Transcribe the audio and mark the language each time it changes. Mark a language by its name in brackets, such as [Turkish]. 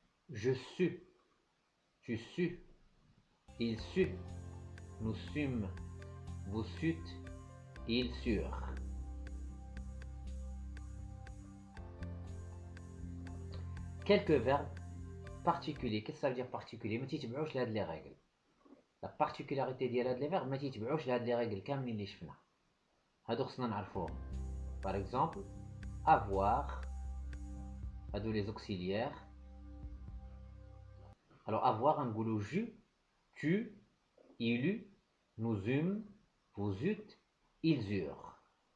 [French] Je sus, tu sus, il sut, nous sûmes, vous sûtes, ils surent. Quelques verbes particuliers. Qu'est-ce que ça veut dire particulier? [Arabic] ما تيتبعوش لهاد [French] les règles. La particularité [Arabic] ديال هاد [French] les verbes [Arabic] ما تيتبعوش لهاد [French] les règles [Arabic] كاملين اللي شفنا. هادو خصنا نعرفوهم. [French] Par exemple, avoir, [Arabic] هادو [French] les auxiliaires. Alors avoir [Arabic] نقولو [French] je, tu, il eut, nous eûmes, vous eûtes, ils eurent.